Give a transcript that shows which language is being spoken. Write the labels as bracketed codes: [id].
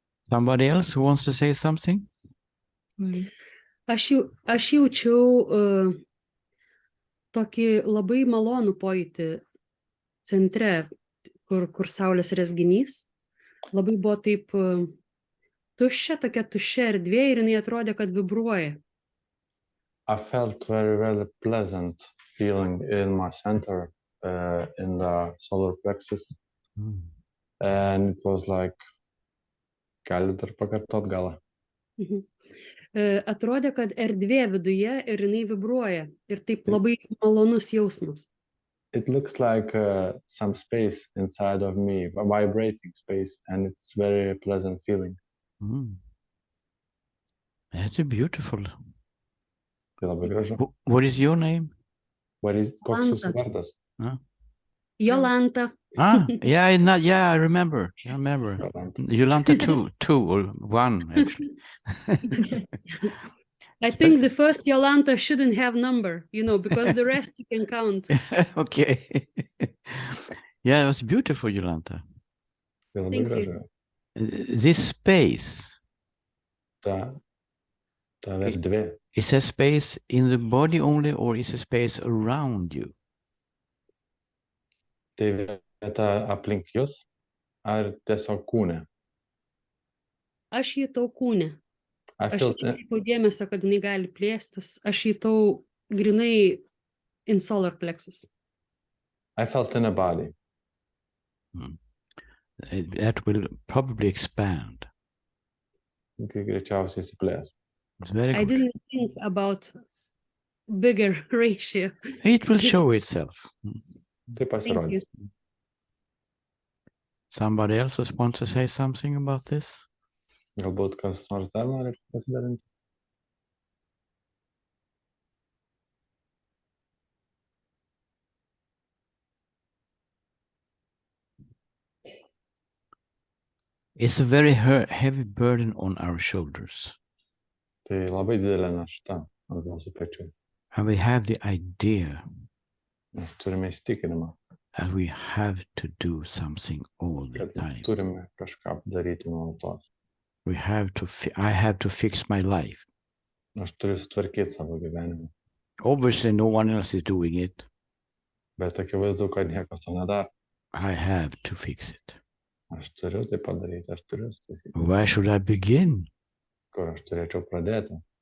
[en] Somebody else who wants to say something? [lt] Aš jaučiau tokį labai malonų pojūtį centre, kur saulės rezginys. Labai buvo taip tuščia, tokia tuščia erdvė ir jinai atrodė, kad vibruoja. [en] I felt very, very pleasant feeling in my center, in the solar plexus. And it was like, [lt] galit dar pakartot galą. Atrodė, kad erdvė viduje ir jinai vibruoja. Ir taip labai malonus jausmas. [en] It looks like some space inside of me, a vibrating space, and it's very pleasant feeling. That's beautiful. [lt] Tai labai gražu. [en] What is your name? [lt] Koks jūsų vardas? Jolanta. [en] Yeah, I remember. Jolanta two or one actually. I think the first Jolanta shouldn't have number, because the rest you can count. Okay. Yeah, it was beautiful, Jolanta. [lt] Tai labai gražu. [en] This space. [lt] Ta erdvė. [en] Is a space in the body only, or is a space around you? [lt] Tai vieta aplink jūs, ar tiesiog kūne? Aš jutau kūne. Aš nekreipiau dėmesio, kad jinai gali plėstis. Aš jutau grinai [en] in solar plexus. I felt in a body. That will probably expand. [lt] Tai greičiausiai įsiplės. [en] I didn't think about bigger ratio. It will show itself. [lt] Tai pasirodys. [en] Somebody else wants to say something about this? [lt] Galbūt kas nors dar nori pasidalinti? [en] It's a very heavy burden on our shoulders. [lt] Tai labai didelė našta ant mūsų pečių. [en] And we have the idea [lt] Mes turime įsitikinimą, [en] that we have to do something all the [lt] kad mes [en] time. [lt] turime kažką daryti nuolatos. [en] I have to fix my life. [lt] Aš turiu sutvarkyti savo gyvenimą. [en] Obviously, no one else is doing it. [lt] Bet akivaizdu, kad niekas to nedaro. [en] I have to fix it. [lt] Aš turiu tai padaryti, aš turiu sutaisyti. [en] Where should I begin? [lt] Kur aš turėčiau pradėti?